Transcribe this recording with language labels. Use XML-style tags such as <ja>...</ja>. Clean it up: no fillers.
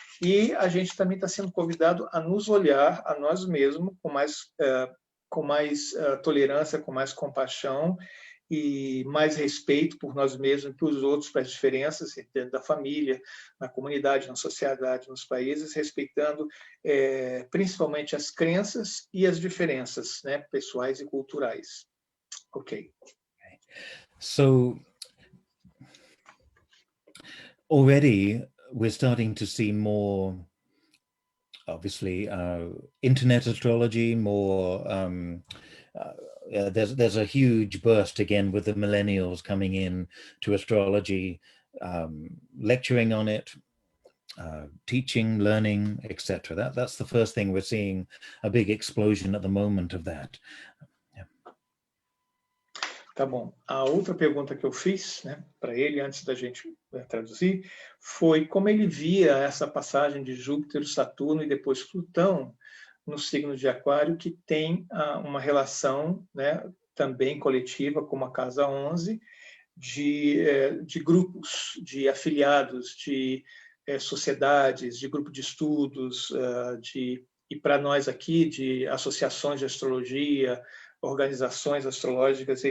<pt>E a gente também está sendo convidado a nos olhar a nós mesmos com mais tolerância, com mais compaixão e mais respeito por nós mesmos e pelos outros, para as diferenças dentro da família, na comunidade, na sociedade, nos países, respeitando principalmente as crenças e as diferenças, né, pessoais e culturais. Ok.</pt> <en>So already we're starting to see more, obviously, internet astrology, more there's a huge burst again with the millennials coming in to astrology, lecturing on it, teaching, learning, etc. That's the first thing we're seeing, a big explosion at the moment of that.</en> <pt>Tá bom. A outra pergunta que eu fiz, né, para ele, antes da gente traduzir, foi como ele via essa passagem de Júpiter, Saturno e depois Plutão no signo de Aquário, que tem uma relação, né, também coletiva, como a casa 11, de grupos, de afiliados, de sociedades, de grupo de estudos, e para nós aqui, de associações de astrologia, organizações astrológicas.</pt>